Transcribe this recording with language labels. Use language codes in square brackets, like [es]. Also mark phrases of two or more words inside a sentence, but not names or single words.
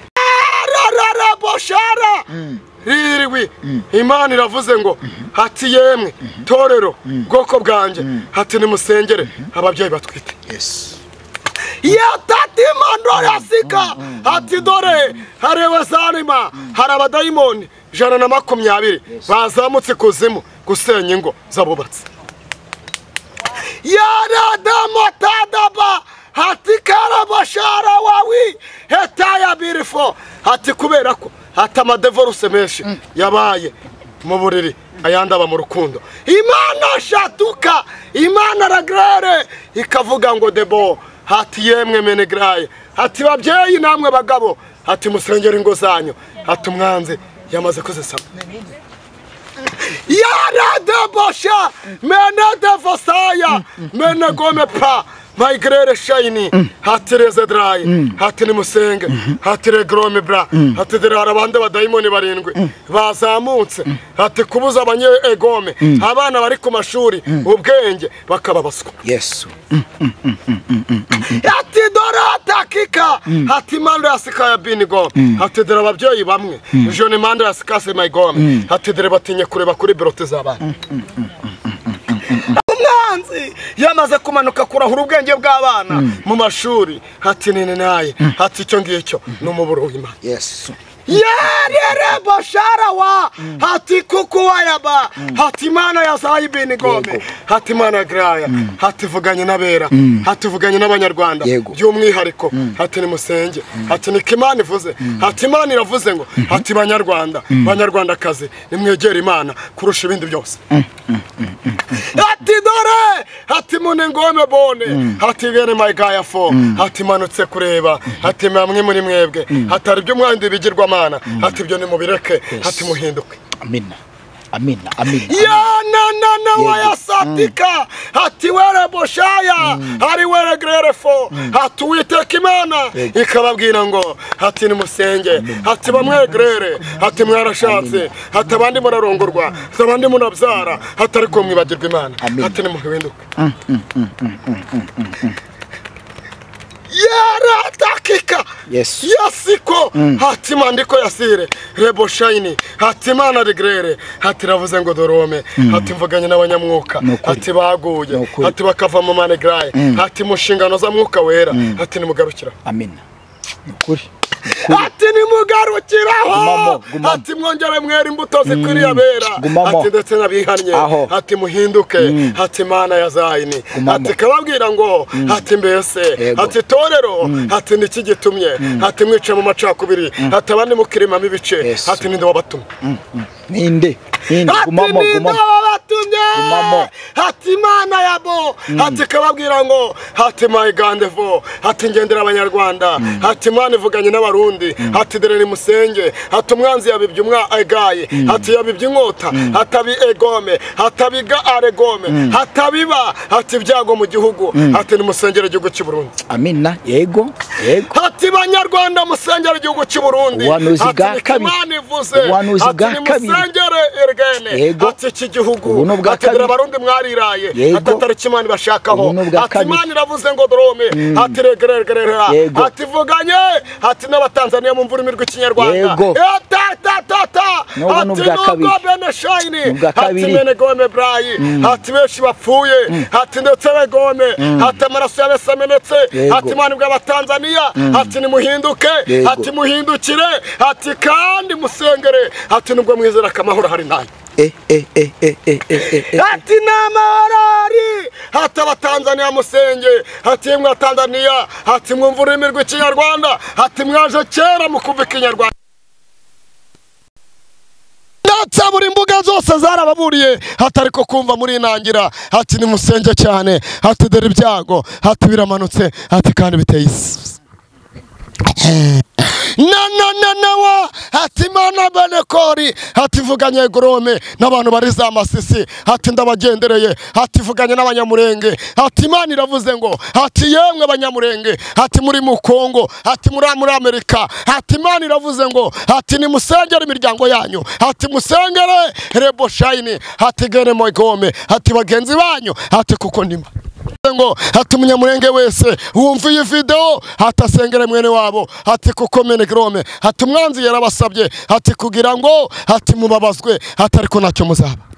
[rw] Boshara ririwi Imana iravuze ngo hati yemwe torero bwoko bwanje hati nimusengere ababyeyi batwite. Yes. Yatati mandora yasika hati dore harewe Salima hari abadayimoni 120 bazamutse kuzimu gusenya ingo zabubatse. Yaradamotadaba hati karabashara wawi hetaya beautiful hati kubera ko hati amadevoruse menshi yabaye mu buriri ayandi aba mu rukundo. Imana shatuka Imana ragrere ikavuga ngo debo hati yemwe menegraye hati babyeyi namwe bagabo hati musengera ingo zanyu hati umwanze yamaze kuzisaba. Yaradabosha menedevosaya menegome pa Maigrere shayini hatereze dry hati nimusenge hati regrome bra hati dere harabande badayimoni barindwi bazamutse hati kubuza abanye egome abana bari ku mashuri ubwenge bakababaswa. Yesu. Hati dorata kika hati mando yasika ya binigo hati dere ababyeyi bamwe jone mando yasikase maigome hati dere batinye kureba kuri brote z'abana. Umwanzi yamaze kumanuka kurahura ubwenge bw'abana mu mashuri hati nene naye hati icyo ngicyo n'umuburo w'Imana. Yesu. Yarere boshara wa hati kuku wayaba hati Imana yazaye binigome hati Imana graya hati vuganye nabera hati vuganye n'abanyarwanda by'umwihariko hati nimusenge hati nikimana ivuze hati Imana iravuze ngo hati banyarwandakazi nimwegera Imana kurusha ibindi byose. Hati dore hati munengome bone hati gene my guy fo hati manutse kureba hati mamwe muri mwebwe hatari byo mwandi bigirwa Mana hati byo nimubireke hati muhinduke. Amina. Amina. Amina. Ya na waya satika hati were boshaya hari were grere fo hati witeka Imana ikababwira ngo hati nimusenge hati bamwe grere hati mwarashatse hati abandi murarongorwa abandi munabyara hati ariko mwibagirwa Imana hati nimuhinduke. Yaratakika Yes. Yasiko hati mandiko yasire rebo shayini hati Imana regrere hati ravuze ngo dorome hati mvuganye n'abanyamwuka hati baguye hati bakava mu manegraye hati mushingano za mwuka wera hati nimugarukira. Amina. Nukuri. Hati nimugarukiraho hati mwongere mwera imbuto zikwiriye abera hati ndetse nabihannye hati muhinduke hati Imana yazayini hati kababwira ngo hati mbese hati torero hati niki gitumye hati mwica mu macakubiri hati abandi mukirima mibice hati ninde wabatumye ninde gumamo hati Imana yabo hati kababwira ngo hati my gandevo hati ngendera abanyarwanda hati Imana ivuganye n'abarundi hati dere nimusenge hati umwanzi yabibye agaye hati yabibye inkota hatabi egome hatabiga aregome hatabiba hati byago mu gihugu hati nimusengere igihugu cy'u Burundi. Amina. Yego. Hati banyarwanda musengere igihugu cy'u Burundi hati Imana ivuze hati nimusengere ergene hati iki gihugu hati dere abarundi mwariraye hati atariki Imana bashakaho hati Imana iravuze ngo dorome hati regerera hati vuganye hati n'abatanzania mu mvura imirwa ikinyarwanda hati nubwo bene shayini hati mene gome brayi hati benshi bapfuye hati ndetse begome hati amaraso yabese amenetse hati Imana bw'abatanzania hati nimuhinduke hati muhindukire hati kandi musengere hati nubwo mwizera kamahoro hari nayo. Hati namarari hati abatanzania musenge hati mwa Tanzania hati mwumvura imirwa ikinyarwanda hati mwaje kera mukumva ikinyarwanda. Natsa buri mbuga zose zarababuriye hati ariko kumva muri inangira hati nimusenge cyane hati dore ibyago hati biramanutse hati kandi biteye isi. wa hati mana benekori hati vuganye Gorome n'abantu bari za Masisi hati ndabagendereye hati vuganye n'abanyamurenge hati Imana iravuze ngo hati yemwe abanyamurenge hati muri mu Kongo hati muri Amerika hati Imana iravuze ngo hati nimusengere imiryango yanyu hati musengere Rebo Shine hati gene Mogome hati bagenzi banyu hati kuko ndima ngo hati umunyamurenge wese wumva iyi video hatasengere mwene wabo hati kuko mene Gorome hati umwanzi yarabasabye hati kugira ngo hati mubabazwe hati ariko nacyo muzaba